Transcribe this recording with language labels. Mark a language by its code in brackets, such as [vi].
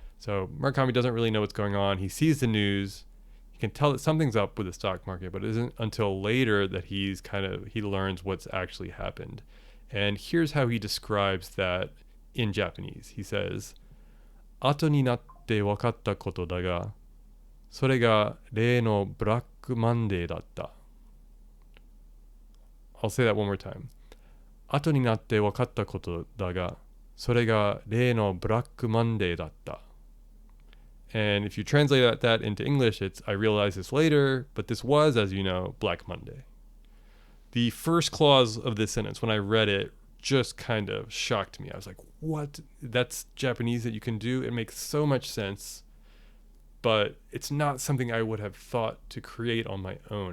[en] So Murakami doesn't really know what's going on. He sees the news. He can tell that something's up with the stock market, but it isn't until later that he learns what's actually happened. And here's how he describes that in Japanese. He says, [ja] "Ato ni natte wakatta koto da ga, それが例のブラックマンデーだった." [en] I'll say that one more time. [ja] 後になって分かったことだが、それが例のブラックマンデーだった. [en] And if you translate that into English, it's, I realized this later, but this was, as you know, Black Monday. The first clause of this sentence, when I read it, just kind of shocked me. I was like, what? That's Japanese that you can do? It makes so much sense, but it's not something I would have thought to create on my own.